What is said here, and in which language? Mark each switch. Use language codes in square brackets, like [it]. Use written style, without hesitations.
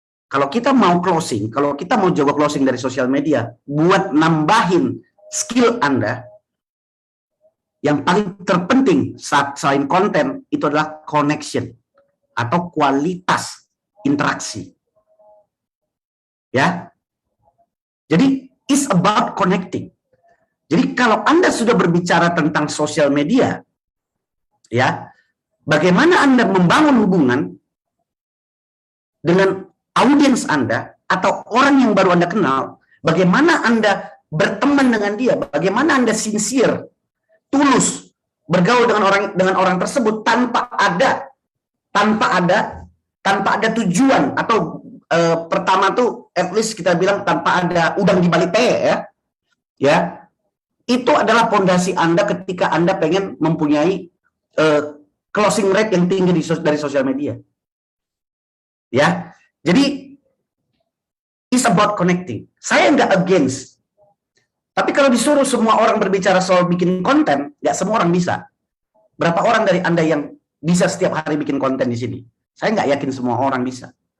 [id] Kalau kita mau closing, kalau kita mau jago closing dari sosial media, buat nambahin skill Anda, yang paling terpenting saat selain konten, itu adalah connection atau kualitas interaksi. Ya. Jadi, [en] it's about connecting. [id] Jadi, kalau Anda sudah berbicara tentang sosial media, ya, bagaimana Anda membangun hubungan dengan audiens Anda atau orang yang baru Anda kenal, bagaimana Anda berteman dengan dia, bagaimana Anda sincere, tulus bergaul dengan orang tersebut tanpa ada tujuan atau pertama tuh [en] at least [id] kita bilang tanpa ada udang di balik teh ya. Itu adalah pondasi Anda ketika Anda pengen mempunyai closing rate yang tinggi dari sosial media. Ya. Jadi, [en] it's about connecting. [id] Saya nggak against. Tapi kalau disuruh semua orang berbicara soal bikin konten, nggak semua orang bisa. Berapa orang dari Anda yang bisa setiap hari bikin konten di sini? Saya nggak yakin semua orang bisa.